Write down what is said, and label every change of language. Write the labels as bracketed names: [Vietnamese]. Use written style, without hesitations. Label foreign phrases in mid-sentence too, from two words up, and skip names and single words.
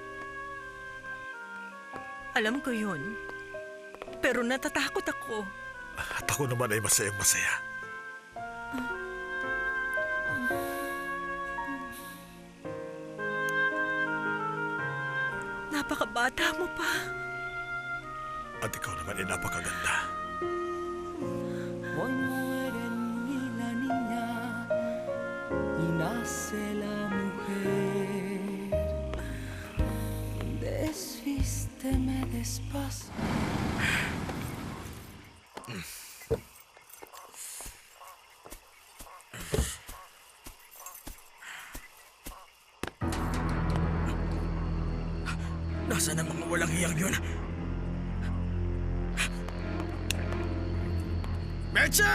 [Filipino] Alam ko yun. Pero natatakot ako. At ako naman ay masayang masaya. Napakabata mo pa. At ikaw naman ay napakaganda. [Spanish] Hoy mueren y la niña y nace la mujer. Desvísteme despacio. [Filipino] Nasaan ang mga walang hiyang yun? Meche!